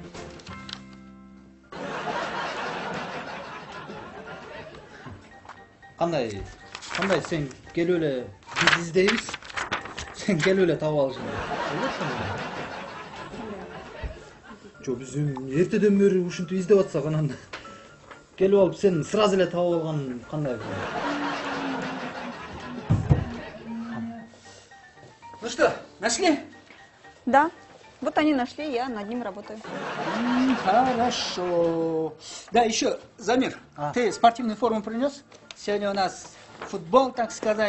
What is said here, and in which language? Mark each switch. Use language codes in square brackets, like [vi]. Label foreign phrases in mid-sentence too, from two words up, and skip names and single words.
[ky] Кандай сен келип эле биз издейбиз. Сен келип эле таап алышың керек. Жок, биз эртеден бери ушинтип издеп атсак, анан келип алып сен сразу эле таап алган кандай? [ru] Ну что, нашли? Да, вот они нашли, я над ним работаю. Хорошо. Да, еще, Замир, ты спортивную форму принес? Сегодня у нас футбол, так сказать.